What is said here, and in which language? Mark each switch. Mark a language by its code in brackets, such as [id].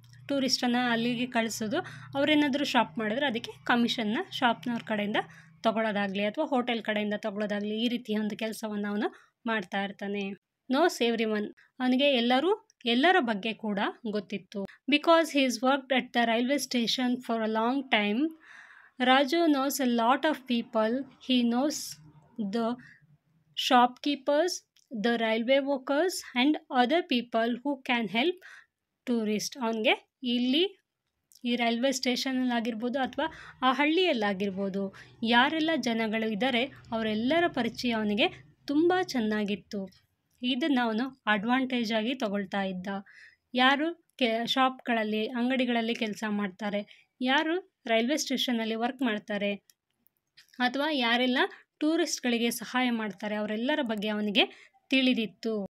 [kn] ಟೂರಿಸ್ಟನ್ನು ಅಲ್ಲಿಗೆ ಕಳಿಸೋದು, ಅವರೇನಾದರೂ ಶಾಪ್ ಮಾಡಿದ್ರೆ ಅದಕ್ಕೆ ಕಮಿಷನ್ನ ಶಾಪ್ನವ್ರ ಕಡೆಯಿಂದ ತೊಗೊಳೋದಾಗಲಿ ಅಥವಾ ಹೋಟೆಲ್ ಕಡೆಯಿಂದ ತೊಗೊಳೋದಾಗಲಿ, ಈ ರೀತಿಯ ಒಂದು ಕೆಲಸವನ್ನು ಅವನು ಮಾಡ್ತಾ ಇರ್ತಾನೆ. [en] Knows everyone. [kn] ಅವನಿಗೆ ಎಲ್ಲರ ಬಗ್ಗೆ ಕೂಡ ಗೊತ್ತಿತ್ತು. [en] Because he is worked at the railway station for a long time, Raju knows a lot of people. He knows the shopkeepers, the railway workers and other people who can help tourist. [kn] ಅವನಿಗೆ ಇಲ್ಲಿ ಈ railway ಸ್ಟೇಷನಲ್ಲಾಗಿರ್ಬೋದು ಅಥವಾ ಆ ಹಳ್ಳಿಯಲ್ಲಾಗಿರ್ಬೋದು ಯಾರೆಲ್ಲ ಜನಗಳು ಇದ್ದಾರೆ ಅವರೆಲ್ಲರ ಪರಿಚಯ ಅವನಿಗೆ ತುಂಬ ಚೆನ್ನಾಗಿತ್ತು. ಇದನ್ನು ಅವನು ಅಡ್ವಾಂಟೇಜ್ ಆಗಿ ತಗೊಳ್ತಾ ಇದ್ದ. ಯಾರು ಶಾಪ್ಗಳಲ್ಲಿ ಅಂಗಡಿಗಳಲ್ಲಿ ಕೆಲಸ ಮಾಡ್ತಾರೆ, ಯಾರು ರೈಲ್ವೆ ಸ್ಟೇಷನಲ್ಲಿ ವರ್ಕ್ ಮಾಡ್ತಾರೆ, ಅಥವಾ ಯಾರೆಲ್ಲ ಟೂರಿಸ್ಟ್ಗಳಿಗೆ ಸಹಾಯ ಮಾಡ್ತಾರೆ, ಅವರೆಲ್ಲರ ಬಗ್ಗೆ ಅವನಿಗೆ ತಿಳಿದಿತ್ತು.